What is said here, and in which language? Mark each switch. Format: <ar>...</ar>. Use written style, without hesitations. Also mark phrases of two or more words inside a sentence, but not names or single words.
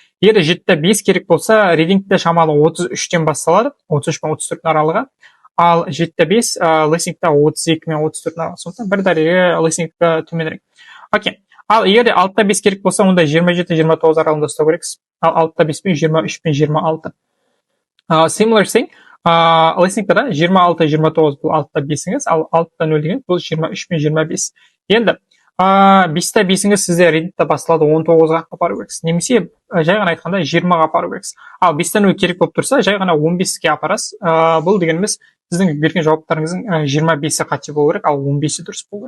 <kk>Егер 7-те 5 керек болса, readingте шамалы 33-тен басталады, 33 пен 34-дің аралығы. Ал 7-те 5, listeningте 32 мен 34-дің аралығы. Сондықтан бір дәреже listeningте төменірек. Окей. Ал егер 6-та 5 керек болса, онда 27-29 аралығында ұстау керексіз. Ал 6-та 5 пен 23 пен 26.</kk> <en>Similar thing,</en> <kk>listeningте да 26-29 бұл 6-та 5-іңіз, ал 6-та 0 деген бұл 23 пен 25. Енді 5-та 5-іңіз сізде readingте басталады 19-ға апару керексіз. Немесе жай ғана айтқанда 20-ға апару керексіз. Ал 5-та 0 керек болып тұрса, жай ғана 15-ге апарасыз. Бұл дегеніміз сіздің берген жауаптарыңыздың 25-і қате болу керек, ал 15-і дұрыс болу керек.</kk>